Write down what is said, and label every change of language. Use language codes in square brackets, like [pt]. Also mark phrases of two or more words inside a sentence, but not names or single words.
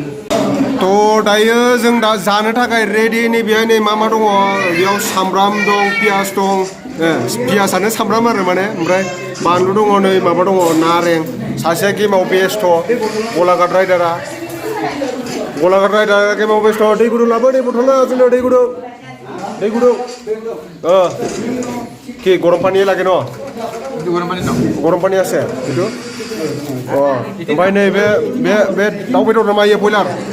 [brx] थ' दायो जों दा जानो थाखाय रेडि नै बेहाय नै मा दङ बेयाव सामब्राम दं पियास दं पियासानो सामब्राम आरो माने ओमफ्राय बानलु दङ नै माबा दङ नारें सासेया गेमाव बेस्थ' गलाघाट राइडारा गेमाव बेस्थ' दै गुदुं लाबो दै बथल जोंनो दै गुदुं [as] কি গরম পানি লাগে ন গরম পানি আছে এইটো [brx] ओमफ्राय नै बे दाउ बेदर नामा इयो बयलार